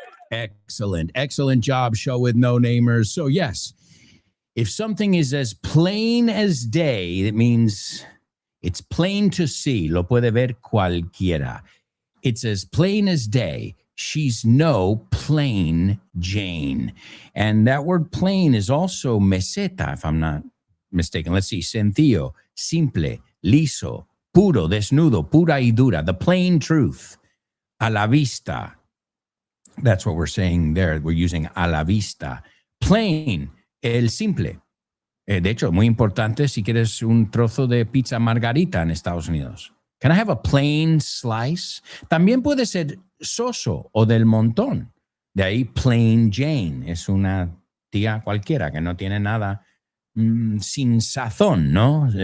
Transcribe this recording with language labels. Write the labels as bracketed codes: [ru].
[en] Excellent job, show with no namers. So yes, if something is as plain as day, it means it's plain to see. [es] Lo puede ver cualquiera. [en] It's as plain as day. She's no plain Jane. And that word plain is also meseta, if I'm not mistaken. [es] Let's see. Sencillo, simple, liso, puro, desnudo, pura y dura. [en] The plain truth. [es] A la vista. [en] That's what we're saying there. We're using [es] a la vista. Plain, el simple. De hecho, muy importante si quieres un trozo de pizza margarita en Estados Unidos. [en] Can I have a plain slice? [es] También puede ser soso o del montón. De ahí plain Jane. Es una tía cualquiera que no tiene nada sin sazón, ¿no?